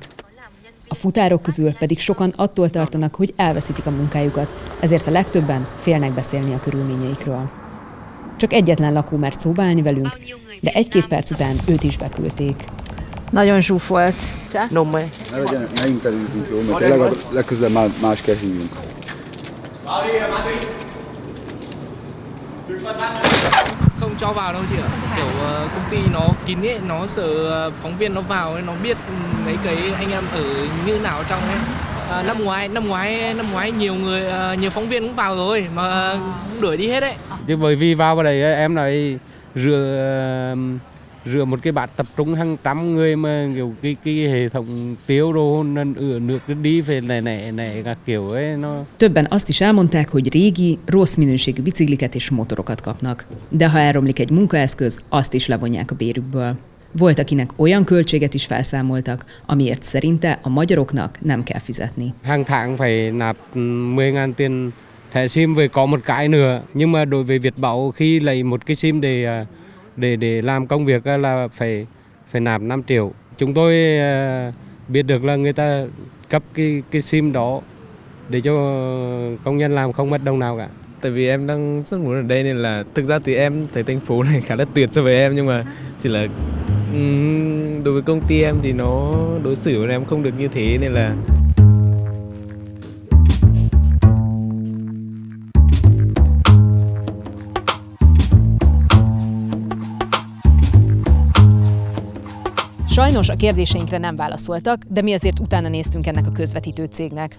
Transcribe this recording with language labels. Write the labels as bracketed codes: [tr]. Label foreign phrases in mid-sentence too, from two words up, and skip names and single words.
[hu] A futárok közül pedig sokan attól tartanak, hogy elveszítik a munkájukat, ezért a legtöbben félnek beszélni a körülményeikről. Csak egyetlen lakó mert szóba állni velünk, de 1-2 perc után őt is beküldték. Nagyon zsúfolt. Ne interjúzzunk, jó? Mert tényleg legközelebb más kell hívjunk. [vi] Không cho vào đâu chị ạ. Kiểu công ty nó kín ấy, nó sợ phóng viên nó vào ấy, nó biết mấy cái anh em ở như nào trong ấy. Năm ngoái nhiều phóng viên cũng vào rồi mà cũng đuổi đi hết đấy. Chứ bởi vì vào đây em lại rửa một cái bát tập trung hàng trăm người mà kiểu cái hệ thống tiêu đồ nước đi về này các kiểu ấy nó. [hu] Többen azt is elmondták, hogy régi, rossz minőségű bicikliket és motorokat kapnak. De ha elromlik egy munkaeszköz, azt is levonják a bérükből. Volt, akinek olyan költséget is felszámoltak, amiért szerinte a magyaroknak nem kell fizetni. [vi] Hàng tháng phải nạp 10.000 tiền thẻ sim với có một cái nữa, nhưng mà đối với Vietbảo khi lấy một cái sim để làm công việc là phải nạp 5 triệu. Chúng tôi biết được là người ta cấp cái sim đó để cho công nhân làm không mất đồng nào cả. Tại vì em đang rất muốn ở đây nên là thực ra thì em thấy thành phố này khá là tuyệt so với em, nhưng mà chỉ là đối với công ty em thì nó đối xử với em không được như thế nên là. [hu] Sajnos a kérdéseinkre nem válaszoltak, de mi azért utána néztünk ennek a közvetítő cégnek.